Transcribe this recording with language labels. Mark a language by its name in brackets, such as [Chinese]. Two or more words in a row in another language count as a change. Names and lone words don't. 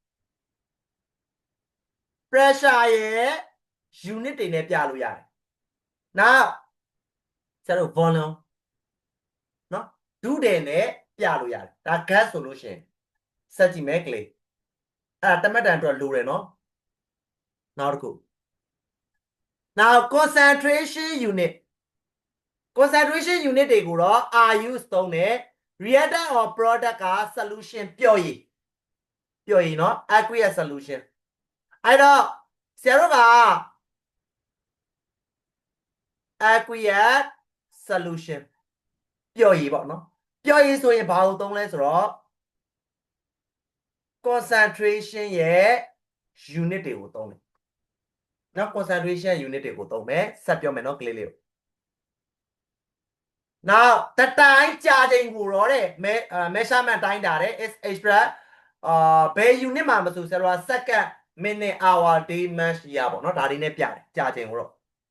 [Burmese] ရဲ့ unit တွေနဲ့ပြလို့ရတယ်နောက်ဆရာတို့ volume နော်ဒုတယ်နဲ့ပြလို့ရတယ်ဒါ gas ဆိုလို့ရှိရင်စက်ကြည့်မယ်ကလေးအဲ့ဒါတမတ်တန်အတွက်လိုတယ်နော်နောက်တစ်ခုနောက် [English] concentration unit [Burmese] တွေကိုတော့ use သုံးတယ် [English] reactant or product [Burmese] က solution ပျော့ရည်နော် [English] aqueous solution [Burmese] အဲ့တော့ဆရာတို့က [English] aqueous solution [Burmese] ပျော့ရည်ပေါ့နော်ပျော့ရည်ဆိုရင်ဘာကိုသုံးလဲဆိုတော့ concentration ရဲ့ unit တွေကိုသုံးတယ်နော် [English] concentration unit [Burmese] တွေကိုသုံးမယ်ဆက်ပြောမယ်နော်ကလေးလေးကိုနောက်တတိုင်းကြာချိန်ကိုတော့တဲ့ measurement တိုင်းတာတဲ့ [English] is express [Burmese] ဘယ် unit မှာမဆိုဆရာတို့က [English] second minute hour day month year [Burmese] ပေါ့နော်ဒါတွေနဲ့ပြတယ်ကြာချိန်ကိုတော့